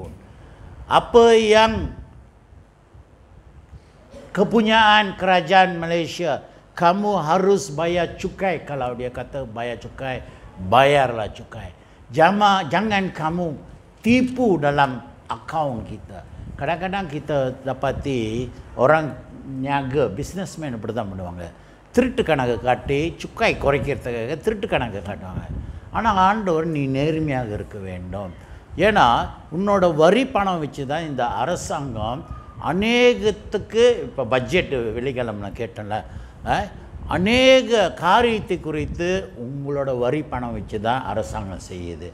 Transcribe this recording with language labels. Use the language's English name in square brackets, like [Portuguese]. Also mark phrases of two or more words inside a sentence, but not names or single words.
[Malay] Apa yang kepunyaan kerajaan Malaysia, kamu harus bayar cukai. Kalau dia kata bayar cukai, bayarlah cukai. Jangan kamu tipu dalam akaun kita. Kadang-kadang kita dapati orang niaga, businessman [Tamil] அப்படிதான் பண்ணுவாங்க. திருட்டு கணக்கு காட்டி சுக்காய் குறைக்கிறதுக்காக திருட்டு கணக்கு காட்டுவாங்க. ஆனால் ஆண்டவர் நீ நேர்மையாக இருக்க வேண்டும். ஏன்னா உன்னோட வரி பணம் வச்சு தான் இந்த அரசாங்கம் அநேகத்துக்கு, இப்போ பட்ஜெட் வெள்ளிக்கிழமை நான் கேட்டேன்ல, அநேக காரியத்தை குறித்து உங்களோட வரி பணம் வச்சு தான் அரசாங்கம் செய்யுது.